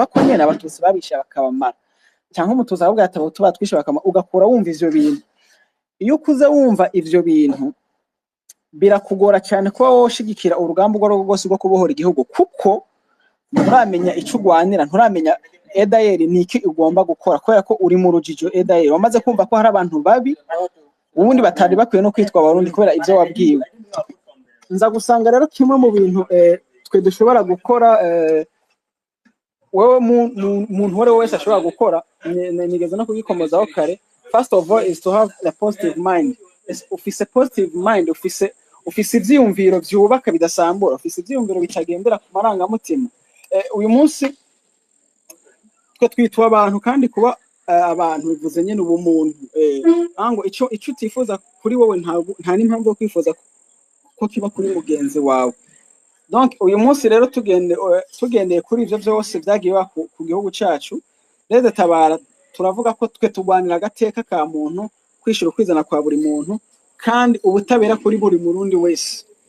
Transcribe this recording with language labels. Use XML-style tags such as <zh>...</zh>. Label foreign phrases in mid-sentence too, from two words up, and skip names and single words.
<rn>ko nyene abatutsi babishe bakabamara cyangwa umutuzi ahubwo atabutu batwishe bakama ugakura wumva ivyo bintu iyo ukuze wumva ivyo bintu birakugora cyane kuba woshigikira urugamba rwo rwose rwo kubohora igihugu kuko nturamenya ico ugwanira nturamenya edayeri niki ugomba gukora kubera ko uri mu rujijo edayeri wamaze kumva ko hari abantu babi ubundi batari bakwiye no kwitwa abarundi kubera ivyo wabwiwe nza gusanga rero kimwe mu bintu twe dushobora gukora wewe muntu wese ashobora gukora nigeze no kugikomozaho kare</rn> <en>first of all is to have a positive mind</en> <rn>ufise</rn> <en>positive mind</en> <rn>ufise ivyiyumviro vyubaka bidasambura ufise ivyiyumviro bicagendera ku marangamutima uyu munsi twe twitwa abantu kandi kuba abantu bivuze nyene ubumuntu ango ico utifuza kuri wowe nta n'impamvu yo kwifuza ko kiba kuri mugenzi wawe donc uyu munsi rero tugendeye kuri ivyo byose vyagiye ku gihugu cacu reze tabara turavuga ko twe tugwanira agateka ka muntu kwishura kwizana kwa buri muntu kandi ubutabera kuri buri murundi wese</rn>